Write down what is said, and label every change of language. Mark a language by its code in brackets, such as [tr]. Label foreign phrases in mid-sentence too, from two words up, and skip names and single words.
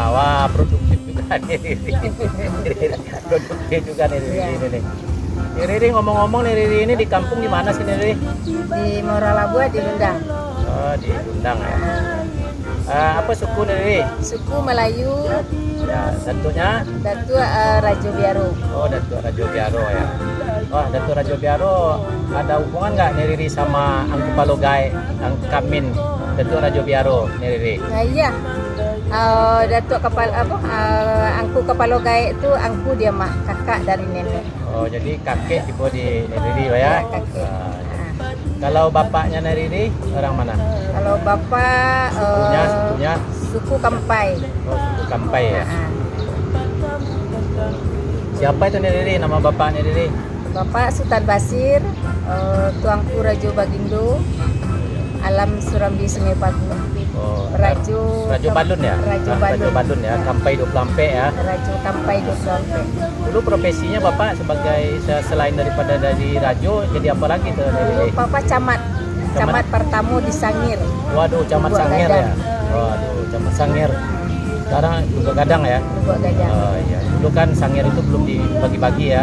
[id] Wah, produktif juga nih Riri. Produktif juga nih Riri Ya. ini nih. Nih, Riri ngomong-ngomong nih Riri ini di kampung gimana sih nih Riri? Di Muara Labu di Lundang. Oh, di Lundang ya. Apa suku nih Riri? Suku Melayu, Ya, Datuknya? Datuk Rajo Biaro. Oh, Datuk Rajo Biaro ya. Wah, Datuk Rajo Biaro ada hubungan nggak nih Riri sama Angku Palogai, Angku Kamin, Datuk Rajo Biaro nih Riri? Nah, iya. Datuk Angku Kapalogai itu angku dia mah kakak dari nenek. Oh, jadi kakek tipe di Riri ya? Ya, kakek. Kalau bapaknya nih Riri orang mana? Kalau bapak Sukunya? suku Kampai. Oh, suku Kampai ya. Ah, Siapa itu nih Riri? Nama bapaknya Riri? Bapak Sultan Basir, Tuanku Rajo Bagindo, Alam Surambi Sungai Pagu, Oh, Rajo Balun ya? Rajo Rajo Balun. Balun ya, Kampai 24 ya. Rajo Kampai Dosampe. Dulu profesinya Bapak sebagai selain daripada dari Rajo, jadi apa lagi tuh Riri? Bapak camat Pertamo di Sangir. Waduh, Camat Lubuk Sangir Gadang. ya. Waduh, Camat Sangir. Sekarang juga Gadang ya. Lubuk Gadang. Oh iya. Dulu kan Sangir itu belum dibagi-bagi ya.